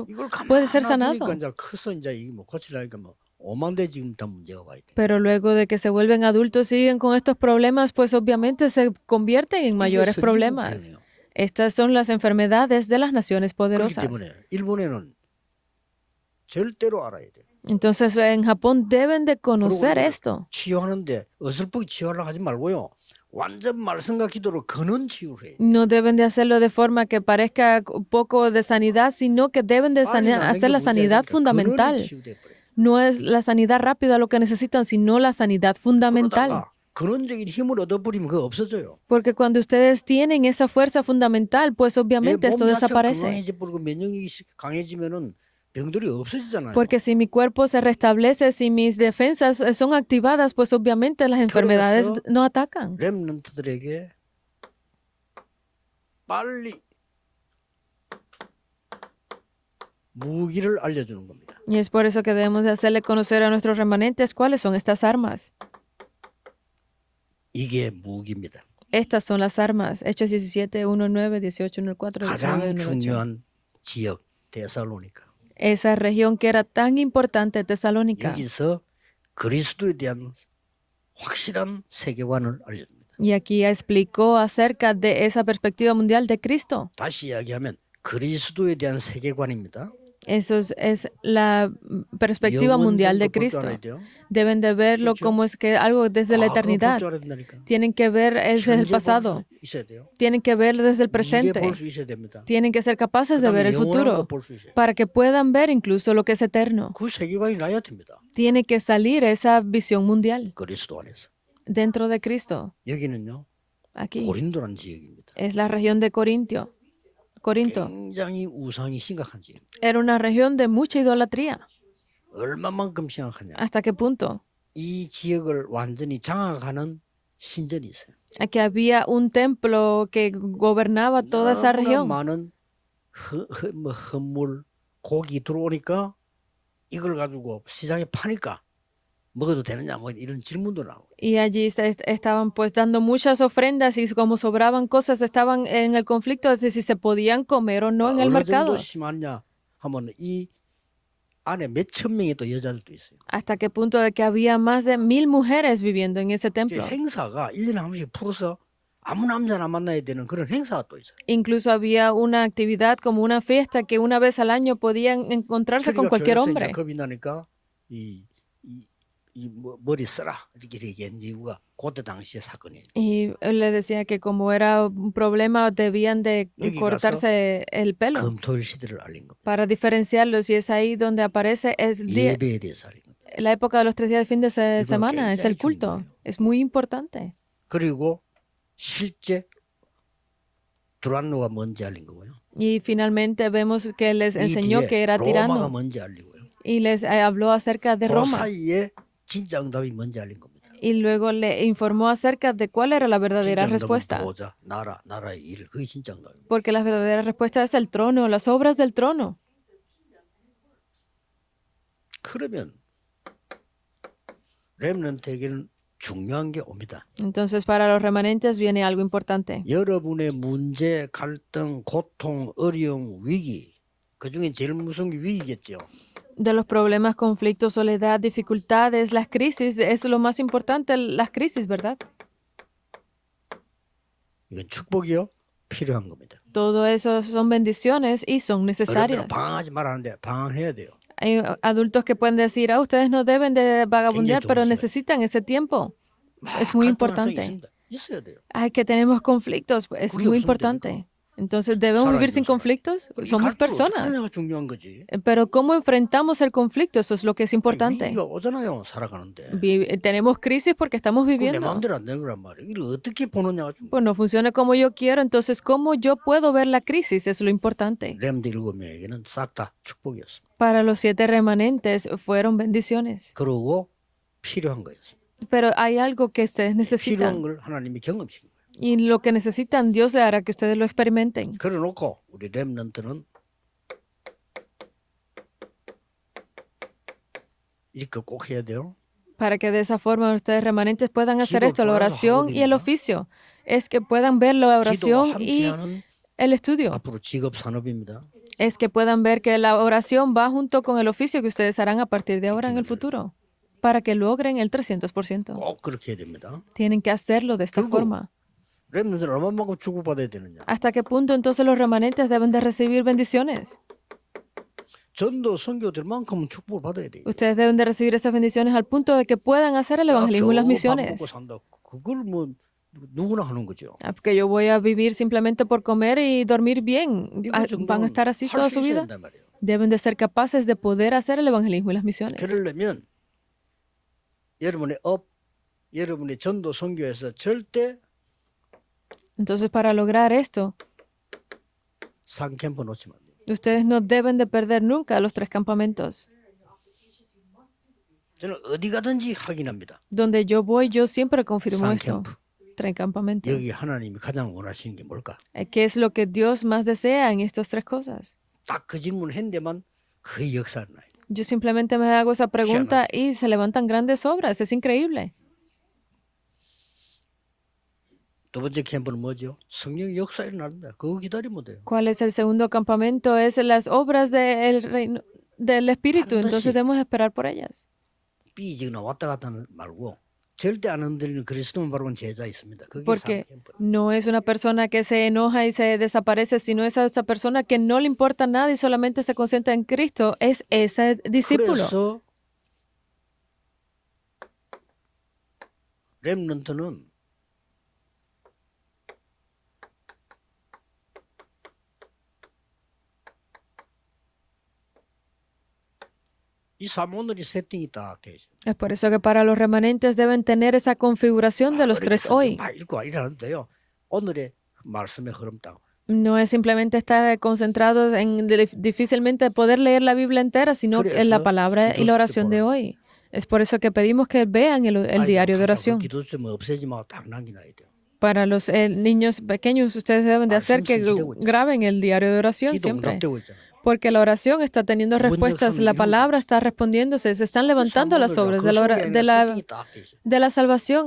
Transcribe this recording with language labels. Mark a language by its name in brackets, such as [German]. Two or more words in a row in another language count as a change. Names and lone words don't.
[Korean] 이걸 [Spanish] puede ser [Korean] 가만히 [Spanish] sanado. [Korean] 놔두니까 이제 커서 이제 이게 뭐 고치려니까 뭐 오만대 지금 다 문제가 와 있대. [Spanish] Pero luego de que se vuelven adultos siguen con estos problemas, pues obviamente se convierten en mayores [Korean] 이게 [Spanish] problemas. [Korean] 선진국병이에요. [Spanish] Estas son las enfermedades de las naciones [Korean] 그렇기 [Spanish] poderosas. [Korean] 때문에 일본에는 절대로 알아야 돼. [Spanish] Entonces en Japón deben de conocer [Korean] 그리고 [Spanish] esto. [Korean] 치유하는데 어설프게 치유하려고 하지 말고요. 완전 말씀과 기도로 근원 치유를 해. [Spanish] No deben de hacerlo de forma que parezca un poco de sanidad, sino que deben de hacer la sanidad fundamental. No es la sanidad rápida lo que necesitan, sino la sanidad fundamental. [Korean] 그러다가 근원적인 힘을 얻어버리면 그거 없어져요. [Spanish] Porque cuando ustedes tienen esa fuerza fundamental, pues [Korean] 내 [Spanish] obviamente [Korean] 몸 [Spanish] esto [Korean] 자체가 [Spanish] desaparece. [Korean] 건강해져버리고 면역력이 강해지면은 병들이 없어지잖아요. [Spanish] Porque si mi cuerpo se restablece, si mis defensas son activadas, pues obviamente las enfermedades no atacan. [Korean] 렘넌트들에게 빨리 무기를 알려주는 겁니다. [Spanish] Y es por eso que debemos de hacerle conocer a nuestros remanentes cuáles son estas armas. [Korean] 이게 무기입니다. [Spanish] Estas son las armas. Hechos 17, 1, 9, 18, 1, 4, 19, [Korean] 가장 [Spanish] 1, 8. [Korean] 중요한 지역 데살로니가. [Spanish] Esa región que era tan importante, Tesalónica. [Korean] 여기서 그리스도에 대한 확실한 세계관을 알려줍니다. [Spanish] Y aquí explicó acerca de esa perspectiva mundial de Cristo. [Korean] 다시 이야기하면 그리스도에 대한 세계관입니다. [Spanish] Eso es la perspectiva mundial de Cristo. Deben de verlo como es que algo desde la eternidad. Tienen que ver desde el pasado. Tienen que ver desde el presente. Tienen que ser capaces de ver el futuro para que puedan ver incluso lo que es eterno. [Korean] 그 세계관이 나야 됩니다. [Spanish] Tiene que salir esa visión mundial [Korean] 그리스도 안에서. [Spanish] dentro de Cristo. [Korean] 여기는요. [Spanish] Aquí [Korean] 고린도라는 지역입니다. [Spanish] es la región de Corinto. [Korean] 굉장히 우상이 심각한 지역. [Spanish] Era una región de mucha idolatría. [Korean] 얼마만큼 심각하냐. [Spanish] ¿Hasta qué punto? [Korean] 이 지역을 완전히 장악하는 신전이 있어요. [Spanish] Aquí había un templo que gobernaba toda esa [Korean] 너무나 [Spanish] región. [Korean] 많은 헌물, 고기 들어오니까 이걸 가지고 시장에 파니까 먹어도 되느냐 뭐 이런 질문도 나오고. [Spanish] Y allí estaban pues dando muchas ofrendas y como sobraban cosas estaban en el conflicto de si se podían comer o no en el [Korean] 어느 [Spanish] mercado. [Korean] 정도 심하냐 하면 이 안에 몇천 명의 또 여자들도 있어요. [Spanish] Hasta qué punto de que había más de 1000 mujeres viviendo en ese [Korean] 이제 [Spanish] templo. [Korean] 행사가 1년에 한 번씩 풀어서 아무 남자나 만나야 되는 그런 행사가 또 있어요. [Spanish] Incluso había una actividad como una fiesta que una vez al año podían encontrarse con cualquier hombre. [Korean] 겁이 나니까 이 머리 써라 이렇게 한 이유가 그때 당시의 사건이에요. [Spanish] Y él le decía que como era un problema debían de [Korean] 여기 [Spanish] cortarse el pelo [Korean] 금토일 시대를 알린 겁니다. [Spanish] para diferenciarlos y es ahí donde aparece [Korean] 예배에 대해서 알린 겁니다. [Spanish] la época de los 3 días de fin de semana, es [Korean] 굉장히 [Spanish] el culto. [Korean] 중요해요. [Spanish] Es muy importante. [Korean] 그리고 실제 두란노가 뭔지 알린 거고요. [Spanish] Y finalmente vemos que les [Korean] 이 [Spanish] enseñó [Korean] 뒤에 [Spanish] que era [Korean] 로마가 [Spanish] tirano [Korean] 뭔지 알리고요. [Spanish] y les habló acerca de [Korean] 그 [Spanish] Roma [Korean] 사이에 진짜 응답이 뭔지 알린 겁니다. [Spanish] y luego le informó acerca de cuál era la verdadera [Korean] 진짜 응답은 [Spanish] respuesta. [Korean] 보호자, 나라의 일, 그게 진짜 응답입니다. [Spanish] Porque la verdadera respuesta es el trono, las obras del trono. [Korean] 그러면 렘넌트에게는 중요한 게 옵니다. [Spanish] Entonces para los remanentes viene algo importante. [Korean] 여러분의 문제, 갈등, 고통, 어려움, 위기 그 중에 제일 무서운 게 위기겠죠. [Spanish] De los problemas, conflictos, soledad, dificultades, las crisis, es lo más importante, las crisis, ¿verdad? [Korean] 이건 축복이요. 필요한 겁니다. [Spanish] Todo eso son bendiciones y son necesarias. [Korean] 어른들은 방황하지 말라는데 방황해야 돼요. [Spanish] Hay adultos que pueden decir, ustedes no deben de vagabundear, pero [Korean] 좋은 [Spanish] necesitan ese tiempo. Es muy [Korean] 갈등할 [Spanish] importante. [Korean] 수 있습니다. 있어야 돼요. [Spanish] Ay, que tenemos conflictos, es [Korean] 우리 [Spanish] muy [Korean] 없으면 [Spanish] importante. Entonces, ¿debemos vivir sin conflictos? Somos personas. [Korean] 살아가는 중요한 거지. [Spanish] Pero ¿cómo enfrentamos el conflicto? Eso es lo que es importante. [Korean] 위기가 오잖아요. 살아가는데. [Spanish] Tenemos crisis porque estamos [Korean] 내 [Spanish] viviendo. [Korean] 마음대로 안 되는 거란 말이에요. 이걸 어떻게 보느냐가 중요해요. [Spanish] Pues no funciona como yo quiero, entonces ¿cómo yo puedo ver la crisis? Es lo importante. [Korean] 렘드 7명에게는 싹 다 축복이었습니다. [Spanish] Para los 7 remanentes fueron bendiciones. [Korean] 그러고 필요한 거였습니다. [Spanish] Pero hay algo que ustedes [Korean] 필요한 [Spanish] necesitan. [Korean] 걸 하나님이 경험시킨 거예요. [Spanish] Y lo que necesitan, Dios le hará que ustedes lo experimenten. [Korean] 그래놓고 우리 렘넌트는 이렇게 꼭 해야 돼요. [Spanish] Para que de esa forma ustedes remanentes puedan hacer esto, la oración y el oficio. Es que puedan ver la [Korean] 기도와 [Spanish] oración y [Korean] 함께하는 [Spanish] el estudio. [Korean] 앞으로 직업 산업입니다. [Spanish] Es que puedan ver que la oración va junto con el oficio que ustedes harán a partir de ahora en el futuro. Para que logren el 300%. [Korean] 꼭 그렇게 해야 됩니다. [Spanish] Tienen que hacerlo de esta [Korean] 그리고 [Spanish] forma. [Korean] 렘넌트는 얼마만큼 축복받아야 되느냐. [Spanish] ¿Hasta qué punto entonces los remanentes deben de recibir bendiciones? [Korean] 전도 선교들만큼은 축복을 받아야 돼요. [Spanish] Ustedes deben de recibir esas bendiciones al punto de que puedan hacer el evangelismo y las [Korean] 밥 먹고 [Spanish] misiones. [Korean] 산다. 그걸 뭐 누구나 하는 거죠. [Spanish] Porque yo voy a vivir simplemente por comer y dormir bien. [Korean] 이거 [Spanish] ¿Van a estar así toda [Korean] 할수 [Spanish] su [Korean] 있어야 [Spanish] vida? [Korean] 된단 말이에요. [Spanish] Deben de ser capaces de poder hacer el evangelismo y las misiones. [Korean] 그러려면 여러분의 여러분의 전도 선교에서 절대 [Spanish] Entonces, para lograr esto, [Korean] 상캠프 놓치면 안 돼요. [Spanish] ustedes no deben de perder nunca los 3 campamentos. [Korean] 저는 어디 가든지 확인합니다. [Spanish] Donde yo voy, yo siempre confirmo esto. [Korean] 상캠프. [Spanish] tres campamentos. [Korean] 여기 하나님이 가장 원하시는 게 뭘까? [Spanish] ¿Qué es lo que Dios más desea en estas tres cosas? [Korean] 딱 그 질문을 했는데만 거의 역사를 나요. [Spanish] Yo simplemente me hago esa pregunta y se levantan grandes obras. Es increíble. [Korean] 두 번째 캠프는 뭐죠? 성령의 역사 일어납니다. 그거 기다리면 돼요. [Spanish] ¿Cuál es el segundo campamento? Es las obras del reino del Espíritu. Entonces debemos esperar por ellas. [Korean] 삐지거나 왔다 갔다 하는 말고 절대 안 흔들리는 그리스도만 바라본 제자 있습니다. 그게 [Spanish] Porque [Korean] 캠프. [Spanish] no es una persona que se enoja y se desaparece, sino es esa persona que no le importa nada y solamente se concentra en Cristo. Es ese discípulo. [Korean] 그래서 렘넌트는 이 사모늘이 세팅이 딱 돼 있어요. [Spanish] Es por eso que para los remanentes deben tener esa configuración de los tres hoy. [Korean] 막 읽고 이러는데요. 오늘의 말씀의 흐름 딱. [Spanish] No es simplemente estar concentrados en difícilmente poder leer la Biblia entera, sino en la palabra y la oración de hoy. Es por eso que pedimos que vean el diario de oración. [Korean] 기도점 없애지만 딱 남겨놔야 돼요. [Spanish] Para los niños pequeños, ustedes deben de hacer que graben el diario de oración [Korean] 기도 [Spanish] siempre. [Korean] 응답되고 있잖아요. [Spanish] Porque la oración está teniendo respuestas, la palabra está respondiéndose, se están levantando las obras de la salvación.